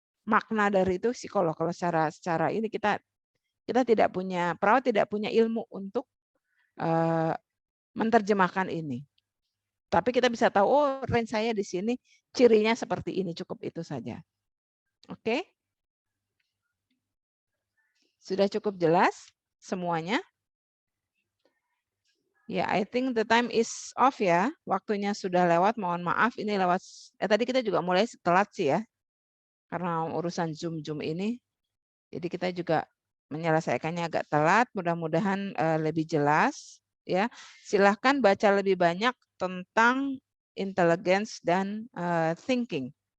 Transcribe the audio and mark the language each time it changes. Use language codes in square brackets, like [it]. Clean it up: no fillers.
[id] Makna dari itu psikolog. Kalau secara ini kita tidak punya, perawat tidak punya ilmu untuk menerjemahkan ini. Tapi kita bisa tahu, oh range saya di sini cirinya seperti ini, cukup itu saja. Oke? Sudah cukup jelas semuanya? [en] Ya, I think the time is off ya. [id] Waktunya sudah lewat, mohon maaf. Ini lewat, tadi kita juga mulai telat sih ya. Karena urusan Zoom ini. Jadi kita juga menyelesaikannya agak telat, mudah-mudahan lebih jelas. Ya, silahkan baca lebih banyak tentang intelligence dan thinking.